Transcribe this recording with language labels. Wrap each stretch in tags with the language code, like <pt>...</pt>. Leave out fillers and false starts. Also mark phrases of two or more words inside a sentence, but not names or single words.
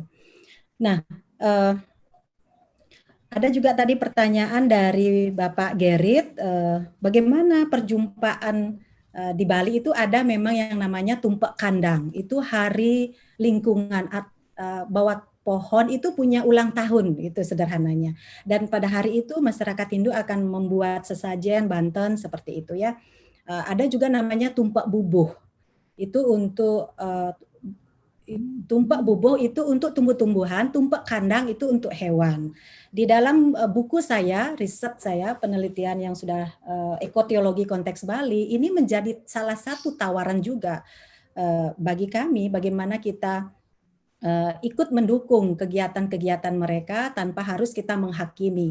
<id>Nah, ada juga tadi pertanyaan dari Bapak Gerit, bagaimana perjumpaan di Bali itu ada memang yang namanya tumpek kandang. Itu hari lingkungan, bahwa pohon itu punya ulang tahun, itu sederhananya. Dan pada hari itu masyarakat Hindu akan membuat sesajen, banten, seperti itu ya. Ada juga namanya tumpak bubuh. Itu untuk tumpak bubuh itu untuk tumbuh-tumbuhan, tumpak kandang itu untuk hewan. Di dalam buku saya, riset saya, penelitian yang sudah ekoteologi konteks Bali, ini menjadi salah satu tawaran juga bagi kami bagaimana kita ikut mendukung kegiatan-kegiatan mereka tanpa harus kita menghakimi.</id>